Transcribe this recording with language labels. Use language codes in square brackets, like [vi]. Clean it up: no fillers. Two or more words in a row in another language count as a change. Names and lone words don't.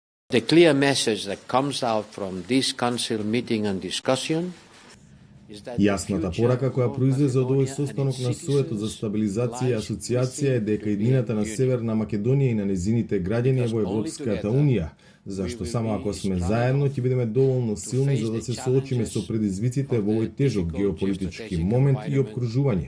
[en] The clear message that comes out from this council meeting and discussion is that [mk] Јасната порака која произлезе од овој состанок на Советот за стабилизација и асоциација е дека иднината на Северна Македонија и на незините граѓани е во Европската Унија, зашто само ако сме заедно ќе бидеме доволно силни за да се соочиме со предизвиците во овој тежок геополитички момент и опкружување.